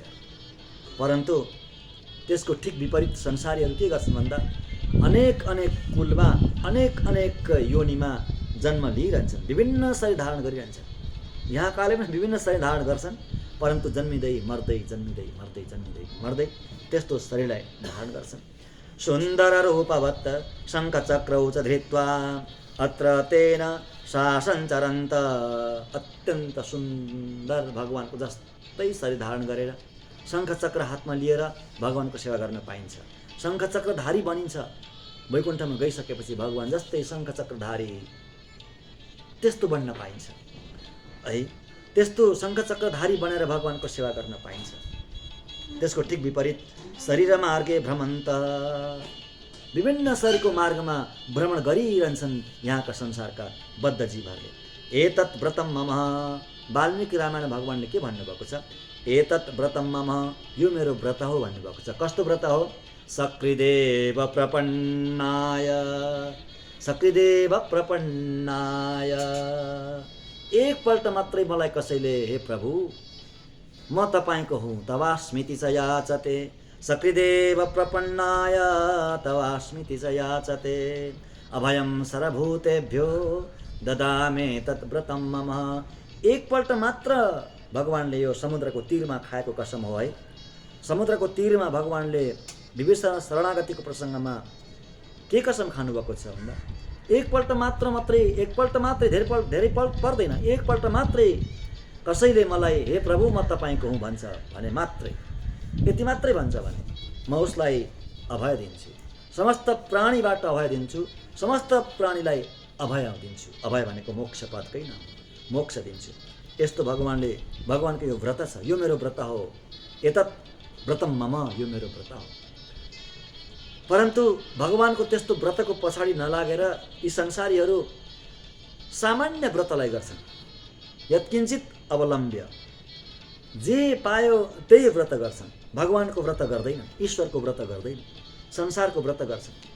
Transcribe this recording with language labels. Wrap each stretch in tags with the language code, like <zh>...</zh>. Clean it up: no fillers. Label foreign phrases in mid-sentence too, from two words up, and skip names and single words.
<ne>परन्तु त्यसको ठिक विपरीत संसारीहरू के गर्छन् भन्दा अनेक कुलमा, अनेक योनिमा जन्म लिइरहन्छन्, विभिन्न शरीर धारण गरिरहन्छन्। यहाँ काले पनि विभिन्न शरीर धारण गर्छन्, परन्तु जन्मिँदै मर्दै त्यस्तो शरीरलाई धारण गर्छन्।</ne> <sa>सुन्दर रूपवत् शङ्खचक्रौ च धृत्वा अत्र तेन शासनचरन्त।</sa> <ne>अत्यन्त सुन्दर भगवानको जस्तै शरीर धारण गरेर शङ्खचक्र हातमा लिएर भगवानको सेवा गर्न पाइन्छ। शङ्खचक्रधारी बनिन्छ। वैकुण्ठमा गइसकेपछि भगवान जस्तै शङ्खचक्रधारी त्यस्तो बन्न पाइन्छ है। त्यस्तो शङ्खचक्रधारी बनेर भगवानको सेवा गर्न पाइन्छ। त्यसको ठिक विपरीत</ne> <sa>शरीर मार्गे भ्रमन्त,</sa> <ne>विभिन्न शरीरको मार्गमा भ्रमण गरिरहन्छन् यहाँका संसारका बद्ध जीवहरूले।</ne> <sa>एतत् व्रतम मम,</sa> <ne>वाल्मीकि रामायण भगवानले के भन्नुभएको छ?</ne> <sa>एतत् व्रतम मम,</sa> <ne>यो मेरो व्रत हो भन्नुभएको छ। कस्तो व्रत हो?</ne> <sa>सकृदेव प्रपन्नाय, सकृदेव प्रपन्नाय।</sa> <ne>एकपल्ट मात्रै मलाई कसैले हे प्रभु म तपाईको हुँ</ne> <sa>तवास्मिति च याचते, सकृदेव प्रपन्नाय तवास्मिति च याचते, अभयं सर्वभूतेभ्यो ददामे तत् व्रतं मम।</sa> <ne>एकपल्ट मात्र भगवानले यो समुद्रको तीरमा खाएको कसम हो है। समुद्रको तीरमा भगवानले विभीषण शरणागतिको प्रसङ्गमा के कसम खानुभएको छ भन्दा एकपल्ट मात्रै, धेरै पल्ट पर्दैन, एकपल्ट मात्रै कसैले मलाई हे प्रभु म तपाईँको हुँ भन्छ भने मात्रै, यति मात्रै भन्छ भने म उसलाई अभय दिन्छु, समस्त प्राणीबाट अभय दिन्छु, समस्त प्राणीलाई अभय दिन्छु। अभय भनेको मोक्ष पदकै नाम, मोक्ष दिन्छु। यस्तो भगवानको यो व्रत छ। यो मेरो व्रत हो।</ne> <sa>एतत् व्रतम मम,</sa> <ne>यो मेरो व्रत हो। परन्तु भगवानको त्यस्तो व्रतको पछाडि नलागेर यी संसारीहरू सामान्य व्रतलाई गर्छन्।</ne> <sa>यत्किञ्चित अवलम्ब्य,</sa> <ne>जे पायो त्यही व्रत गर्छन्। भगवानको व्रत गर्दैन, ईश्वरको व्रत गर्दैन, संसारको व्रत गर्छन्।</ne>